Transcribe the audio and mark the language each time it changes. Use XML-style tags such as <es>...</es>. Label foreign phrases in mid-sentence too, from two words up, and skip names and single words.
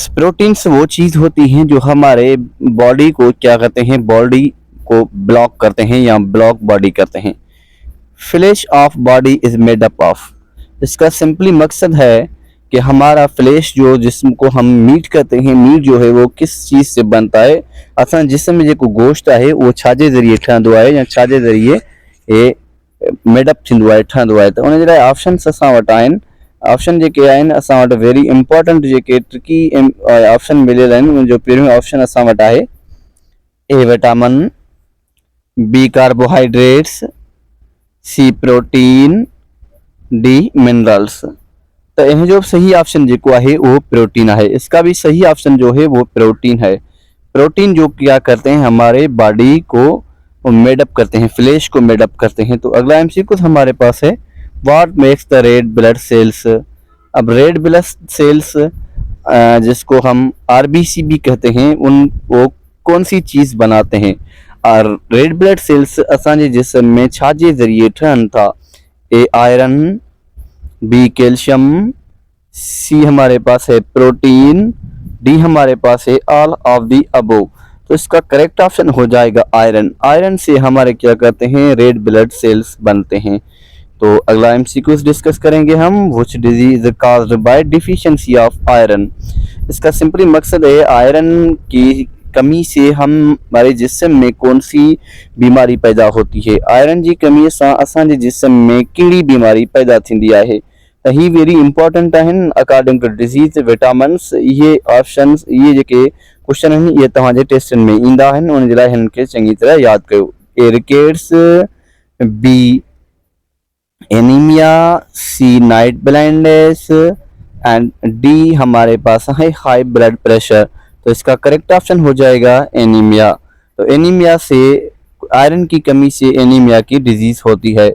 <hi>प्रोटीन्स वो चीज़ होती हैं जो हमारे बॉडी को क्या करते हैं, बॉडी को ब्लॉक करते हैं या ब्लॉक बॉडी करते हैं।</hi> <en>flesh of body is made up of.</en> <hi>इसका सिंपली मकसद है कि हमारा फ्लैश जो जिस्म को हम मीट करते हैं, मीट जो है वो किस चीज़ से बनता है।</hi> <sd>असां जिस्म में जेको गोश्त है वो छाजे ज़रिए ठहंदो आहे या छाजे ज़रिए ये मेडअप थींदो आहे, ठहंदो आहे। त उन जे लाइ ऑप्शन्स असां वटि आहिनि। ऑप्शन जेके आहिनि असां वटि</sd> <en>very important</en> <sd>जेके</sd> <en>tricky option</en> <sd>मिलियल आहिनि। उनजो पहिरियों ऑप्शन असां वटि आहे ए विटामिन, बी कार्बोहाइड्रेट्स, सी प्रोटीन, डी मिनरल्स।</sd> <hi>तो इन जो सही ऑप्शन जो है वो प्रोटीन है। इसका भी सही ऑप्शन जो है वो प्रोटीन है। प्रोटीन जो क्या करते हैं, हमारे बॉडी को मेडअप करते हैं, फ्लैश को मेडअप करते हैं। तो अगला एमसीक्यू हमारे पास है</hi> <en>what makes the red blood cells.</en> <hi>अब</hi> <en>red blood cells</en> <hi>जिसको हम आरबीसी भी कहते हैं, वो कौन सी चीज़ बनाते हैं।</hi> <sd>और</sd> <en>red blood cells</en> <sd>असांजे जिस्म में छाजे ज़रिए ठहन था।</sd> <hi>ए आयरन, बी कैल्शियम, सी हमारे पास है प्रोटीन, डी हमारे पास है</hi> <en>all of the above.</en> <hi>तो इसका करेक्ट ऑप्शन हो जाएगा आयरन। आयरन से हमारे क्या करते हैं,</hi> <en>red blood cells</en> <hi>बनते हैं। तो अगला एमसीक्यूज डिस्कस करेंगे हम</hi> <en>which disease is caused by deficiency of iron.</en> <hi>इसका सिंपली मकसद है आयरन की कमी से हमारे जिस्म में कौन सी बीमारी पैदा होती है।</hi> <sd>आयरन की कमी से असांजे जिस्म में कहिड़ी बीमारी पैदा थींदी आहे। त ही</sd> <en>very important</en> <sd>आहिनि</sd> <en>according to disease vitamins.</en> <sd>ये ऑप्शंस, ये जेके क्वेश्चन आहिनि ये तव्हांजे टेस्टनि में ईंदा आहिनि, उन जे लाइ हिन खे चङी तरह यादि कयो।</sd> <hi>ए रिकेट्स, बी एनीमिया, सी</hi> <en>night blindness</en> <hi>एंड डी हमारे पास है</hi> <en>high blood pressure.</en> <hi>तो इसका करेक्ट ऑप्शन हो जाएगा एनीमिया। तो एनीमिया से, आयरन की कमी से एनीमिया की डिजीज होती है।</hi>